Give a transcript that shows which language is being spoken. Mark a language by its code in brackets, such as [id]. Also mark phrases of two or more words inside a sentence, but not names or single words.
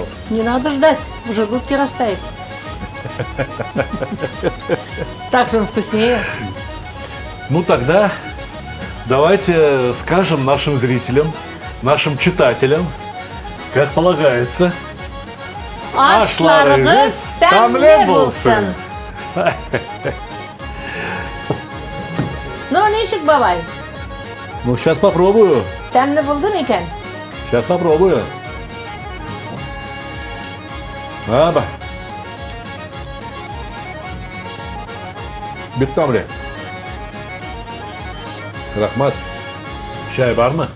[ru] Не надо ждать, в желудке растает. Так же он вкуснее. Ну тогда давайте скажем нашим зрителям, нашим читателям, как полагается. [tt] Ашlarınız tәмле булсын. Ну, ничек, бабай? [ru] Ну, сейчас попробую. [tt] Тәмле булды микән? [ru] Сейчас попробую. Аба. Биттамли. [tt] Рахмат. Чай бар mı?